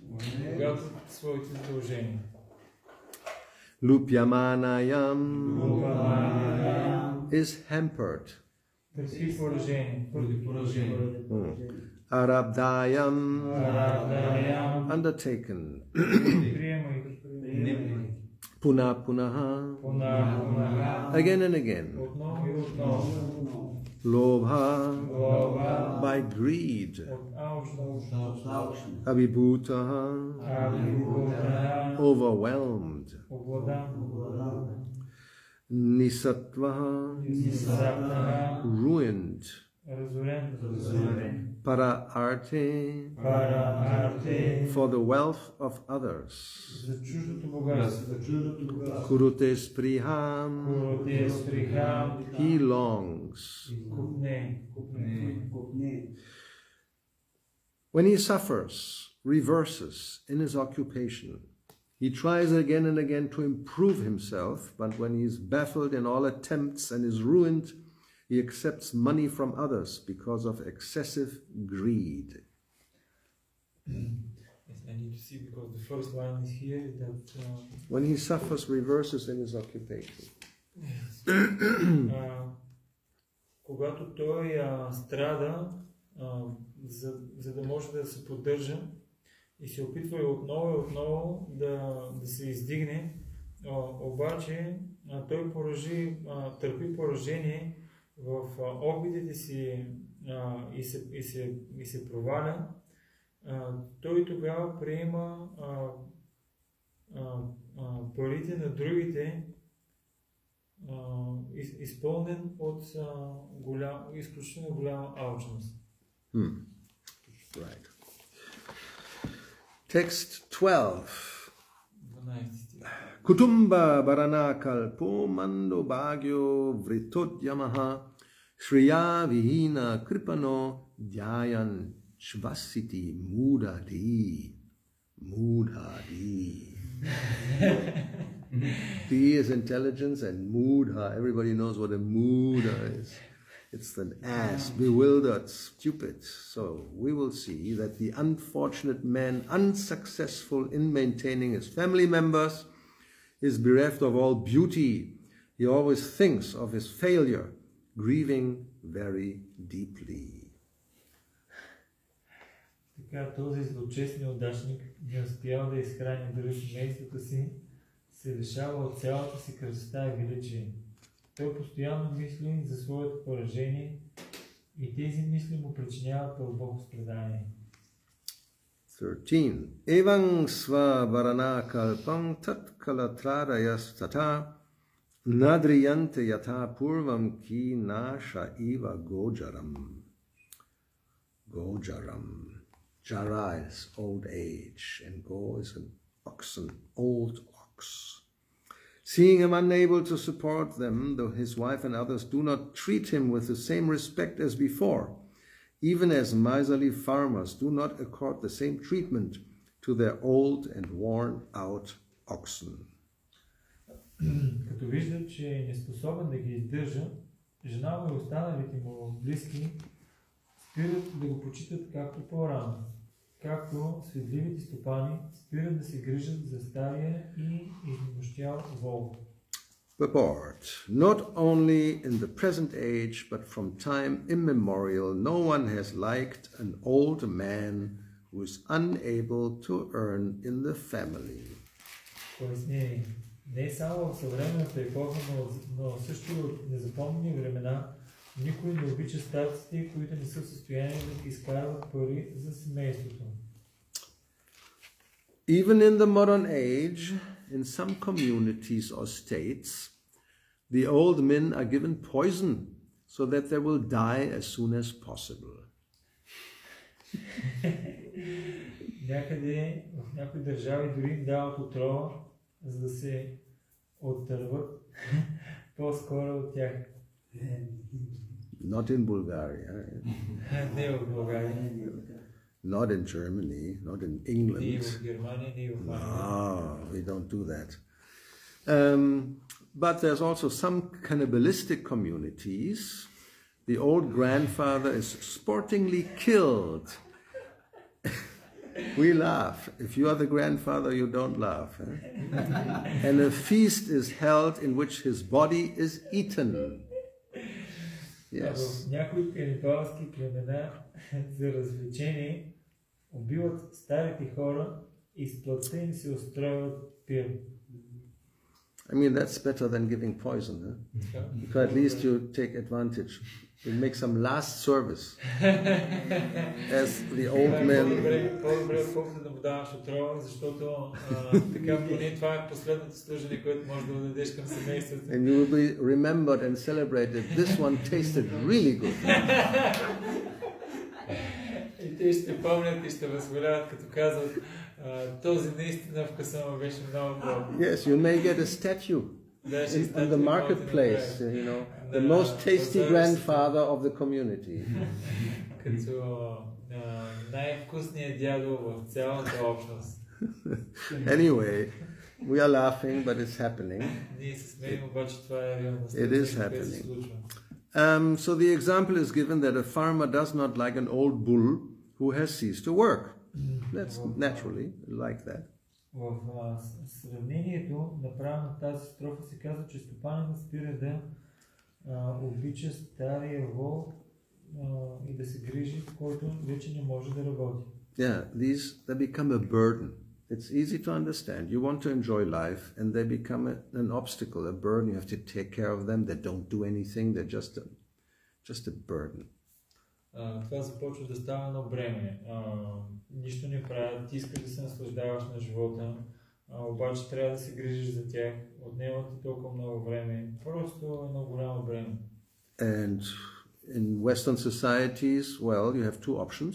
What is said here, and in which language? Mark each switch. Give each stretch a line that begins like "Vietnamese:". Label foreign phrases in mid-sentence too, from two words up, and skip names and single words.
English: Lupyamanayam is hampered. Arabdayam undertaken.
Sanskrit: Puna punaha
English: again and again. Lobha by greed. Abhibhutaha overwhelmed. Nisatvaha ruined.
Bulgarian: разорен.
Sanskrit: Para arte,
English: for the wealth of others.
Bulgarian: За чуждото богатство.
Sanskrit: Kurute spriham,
English: he longs. When he suffers, reverses in his occupation, he tries again and again to improve himself, but when he is baffled in all attempts and is ruined, he accepts money from others because of excessive greed. Yes, I need to see because the first line is here that When he suffers, reverses in his occupation.
Bulgarian: Когато той страда, за да може да се поддържа и се опитва и отново да се издигне, обаче той търпи поражение в опитите си и се проваля, той тогава приема парите на другите, изпълнен от изключително голяма алчност.
English: Right. Text 12.
Sanskrit: Kutumba Barana Kalpo Mando Bhagyo Vritodyamaha Shriya Vihina Kripano Dhyayan Shvasiti Mudadi.
English: D is intelligence and Mudha. Everybody knows what a Mudha is. It's an ass, bewildered, stupid. So we will see that the unfortunate man, unsuccessful in maintaining his family members, is bereft of all beauty. He always thinks of his failure, grieving very deeply.
Bulgarian: Така този злочестен неудачник не успял да изхрани дори семейството си, се лишава от цялата си красота и величие. Той постоянно мисли за своето поражение и тези мисли му причиняват дълбоко страдание.
English: 13.
Sanskrit: Evang sva varana kalpang tat kalatrarayas tata nadriyante yata purvam ki nasha iva gojaram.
English: Jara is old age, and go is an oxen, old ox. Seeing him unable to support them, though his wife and others do not treat him with the same respect as before, even as miserly farmers do not accord the same treatment to their old and worn-out oxen.
Bulgarian: Като вижда, че е неспособен да ги издържа, жена му и останалите му близки спират да го почитат както по-рано, както светливите стопани спират да се грижат за стария и изнемощял вол.
English: Purport. Not only in the present age, but from time immemorial, no one has liked an old man who is unable to earn in the family.
Bulgarian: Пояснение. Не само в съвременната епоха, но също от незапомнени времена, никой не обича старците, които не са в състояние да изкарват пари за семейството.
English: Even in the modern age, in some communities or states, the old men are given poison so that they will die as soon as possible.
Bulgarian: Някъде в някои държави дори им дават отрова, за да се оттърват по-скоро от тях.
English: Not in Bulgaria.
Bulgarian: Не в България.
English: Not in Germany, not in England.
Bulgarian: Не в Германия, не в
English: No, we don't do that. But there's also some cannibalistic communities. The old grandfather is sportingly killed. We laugh. If you are the grandfather, you don't laugh. And a feast is held in which his body is eaten. Yes.
Bulgarian: В някои канибалски племена за развлечение убиват старите хора и с плътта им се устроят пир.
English: I mean, that's better than giving poison. Because at least you take advantage We'll make some last service as the old men.
Bulgarian: По-добре, отколкото да му даваш отрова, защото така поне това е последното служение, което можеш да дадеш към семейството.
English: And you will be remembered and celebrated. This one tasted really good.
Bulgarian: И те ще помнят и ще възхваляват, като казват, този наистина вкуса му беше много добър.
English: Yes, you may get a statue in the marketplace, you know, the most tasty grandfather of the community.
Bulgarian: Като най-вкусният дядо в цялата общност.
English: Anyway, we are laughing, but it's happening.
Bulgarian: Ние се смеем, обаче това е реалността.
English: It is happening. So the example is given that a farmer does not like an old bull who has ceased to work. That's naturally like that.
Bulgarian: В сравнението, направено в тази строфа, се казва, че стопанът спира да обича стария вол и да се грижи, който вече не може да работи.
English: Yeah, they become a burden. It's easy to understand. You want to enjoy life, and they become an obstacle, a burden. You have to take care of them. They don't do anything. They're just a burden.
Bulgarian: Това започва да става едно бреме. Нищо не правят, ти искаш да се наслаждаваш на живота, обаче трябва да се грижиш за тях, отнема ти толкова много време, просто едно голямо бреме.
English: And in Western societies, well, you have two options.